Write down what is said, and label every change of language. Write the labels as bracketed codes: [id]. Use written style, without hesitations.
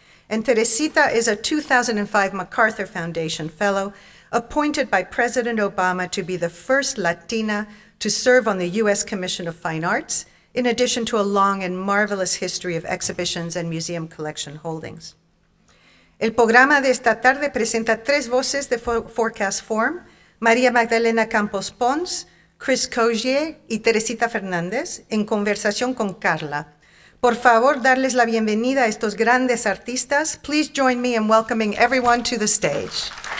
[en] And Teresita is a 2005 MacArthur Foundation Fellow, appointed by President Obama to be the first Latina to serve on the U.S. Commission of Fine Arts, in addition to a long and marvelous history of exhibitions and museum collection holdings. [es] El programa de esta tarde presenta tres voces de Forecast Forum: María Magdalena Campos Pons, Chris Cogier y Teresita Fernández, en conversación con Carla. Por favor, darles la bienvenida a estos grandes artistas. [en] Please join me in welcoming everyone to the stage.